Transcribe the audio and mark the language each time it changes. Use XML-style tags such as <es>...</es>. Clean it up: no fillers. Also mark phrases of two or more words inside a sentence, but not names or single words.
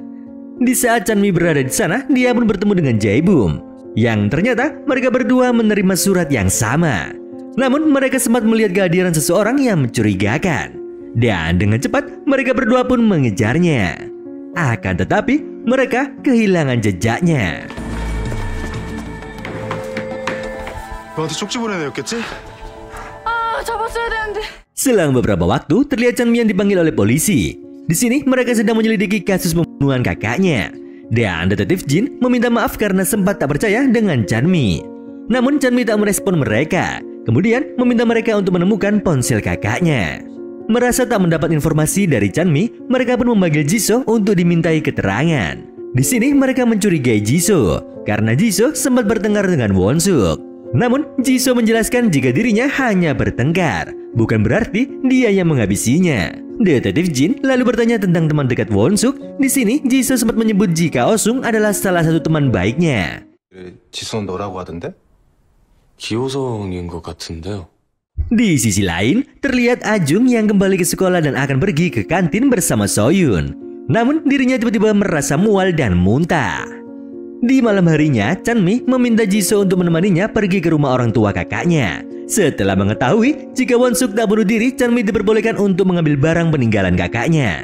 <id>Di saat Chanmi berada di sana, dia pun bertemu dengan Jae-bum, yang ternyata mereka berdua menerima surat yang sama. Namun mereka sempat melihat kehadiran seseorang yang mencurigakan, dan dengan cepat mereka berdua pun mengejarnya. Akan tetapi mereka kehilangan jejaknya.</id> <ko>너한테 쪽지 보낸 애였겠지? 잡았어야 되는데.</ko> <id>Selang beberapa waktu, terlihat Chanmi yang dipanggil oleh polisi. Di sini mereka sedang menyelidiki kasus pembunuhan kakaknya, dan detektif Jin meminta maaf karena sempat tak percaya dengan Chanmi. Namun Chanmi tak merespon mereka, kemudian meminta mereka untuk menemukan ponsel kakaknya. Merasa tak mendapat informasi dari Chanmi, mereka pun memanggil Jisoo untuk dimintai keterangan. Di sini mereka mencurigai Jisoo karena Jisoo sempat bertengkar dengan Won-suk. Namun Jisoo menjelaskan jika dirinya hanya bertengkar, bukan berarti dia yang menghabisinya. Detektif Jin lalu bertanya tentang teman dekat Won-suk. Di sini Jisoo sempat menyebut jika Osung adalah salah satu teman baiknya.</id> <ko>지수는 너라고 하던데? 기호성인 것 같은데요.</ko> <id>Di sisi lain, terlihat Ajung yang kembali ke sekolah dan akan pergi ke kantin bersama Soyun. Namun dirinya tiba-tiba merasa mual dan muntah. Di malam harinya, Chanmi meminta Jisoo untuk menemaninya pergi ke rumah orang tua kakaknya. Setelah mengetahui jika Won-suk tak bunuh diri, Chanmi diperbolehkan untuk mengambil barang peninggalan kakaknya.</id>